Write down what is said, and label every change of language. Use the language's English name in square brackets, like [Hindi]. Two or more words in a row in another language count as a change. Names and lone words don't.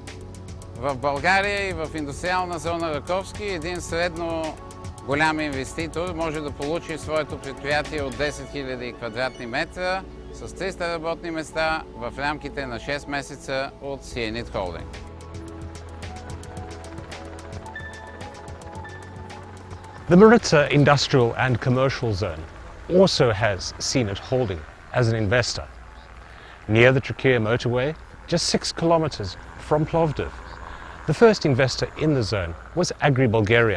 [Bulgarian] В България и в индустриална зона Раковски един средно голям инвеститор може да получи своето предприятие от 10 000 квадратни метра с 300 работни места в рамките на 6 месеца от Sienit Холдинг. [English] The Maritza Industrial and Commercial Zone also has Sienit Holding as an investor. Near the Trakia motorway, just 6 kilometers from Plovdiv, the first investor in the zone was Bulgaria.